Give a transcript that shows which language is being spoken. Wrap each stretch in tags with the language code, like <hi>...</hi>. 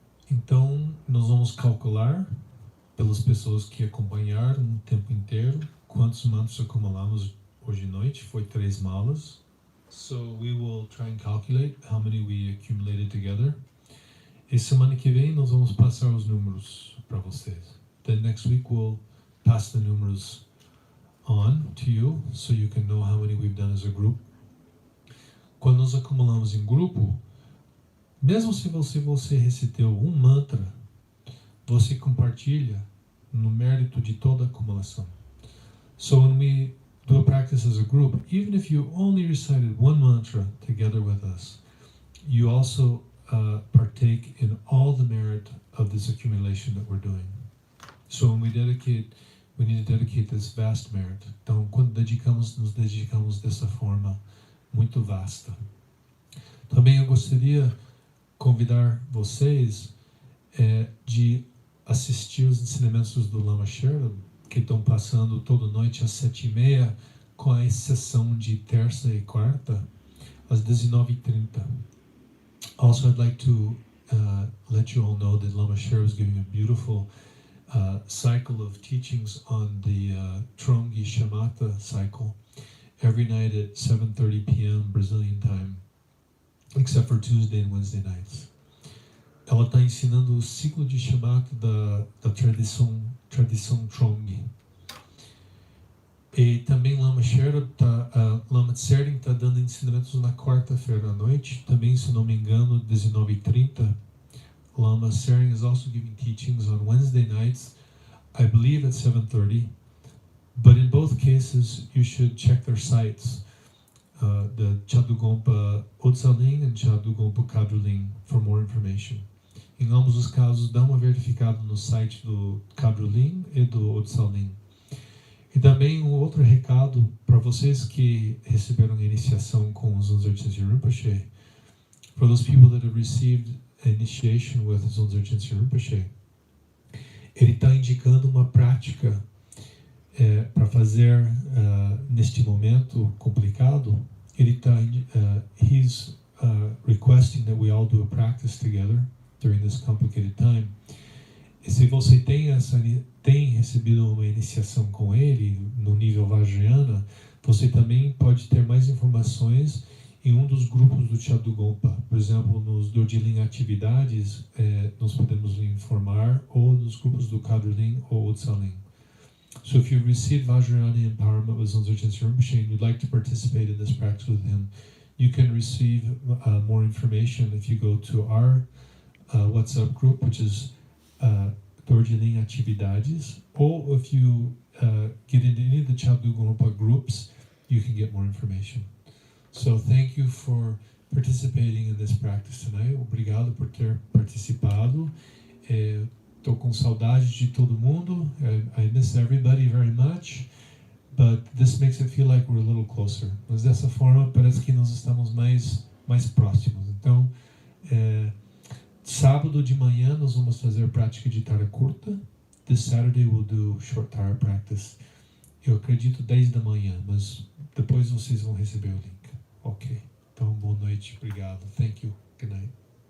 <pt>Então, nós vamos calcular pelas pessoas que acompanharam o tempo inteiro quantos mantras acumulamos hoje de noite. Foi 3 malas.</pt> <en>So we will try and calculate how many we accumulated together.</en> <pt>E semana que vem nós vamos passar os números para vocês.</pt> <en>Then next week we'll pass the numerals on to you, so you can know how many we've done as a group.</en> <pt>Quando nós acumulamos em grupo, mesmo se você recitou um mantra, você compartilha no mérito de toda a acumulação.</pt> <en>So when we do a practice as a group, even if you only recited one mantra together with us, you also partake in all the merit of this accumulation that we're doing. So when we dedicate, we need to dedicate this vast merit.</en> <pt>Então, quando nos dedicamos dessa forma muito vasta. Também eu gostaria de convidar vocês de assistir os ensinamentos do Lama Chagdud, que estão passando toda noite às 7h30, com a exceção de terça e quarta, às 19h30.</pt> <en>Also, I'd like to let you all know that Lama Chagdud is giving a beautiful cycle of teachings on the Trongi Shamatha cycle every night at 7:30 p.m. Brazilian time, except for Tuesday and Wednesday nights.</en> <pt>Ela está ensinando o ciclo de Shamatha da tradição Trongi. E também Lama Chagdud Lama Tsering está dando ensinamentos na quarta-feira à noite, também, se não me engano, 19h30.</pt> <en>Lama Tsering is also giving teachings on Wednesday nights, I believe at 7:30. But in both cases, you should check their sites, the Chagdud Gonpa Otsaling and Chagdud Gonpa Kadruling, for more information.</en> <pt>Em ambos os casos, dá uma verificada no site do Kadruling e do Otsaling. E também um outro recado para vocês que receberam a iniciação com os 11 Rinpoche.</pt> <en>For those people that have received initiation with his 11 Rinpoche,</en> <pt>ele está indicando uma prática para fazer neste momento complicado. Ele está</pt> <en>he's requesting that we all do a practice together during this complicated time.</en> <pt>E se você tem recebido uma iniciação com ele no nível Vajrayana, você também pode ter mais informações em um dos grupos do Chagdud Gonpa. Por exemplo, nos Dorjiling atividades, nós podemos lhe informar, ou nos grupos do Kadruling ou Otsaling.</pt> <en>So if you received Vajrayana empowerment with Zonzo Jinsen Rinpoche and you'd like to participate in this practice with him, you can receive more information if you go to our WhatsApp group, which is Dorjiling atividades, or if you get into any of the Chagdud Gonpa groups, you can get more information. So thank you for participating in this practice tonight.</en> <pt>Obrigado por ter participado. Estou com saudade de todo mundo.</pt> <en>I miss everybody very much, but this makes it feel like we're a little closer.</en> <pt>Mas dessa forma parece que nós estamos mais próximos. Então, sábado de manhã nós vamos fazer prática de tara curta.</pt> <en>This Saturday we'll do short tara practice.</en> <pt>Eu acredito 10 da manhã, mas depois vocês vão receber o link. Ok. Então, boa noite. Obrigado.</pt> <en>Thank you. Good night.</en>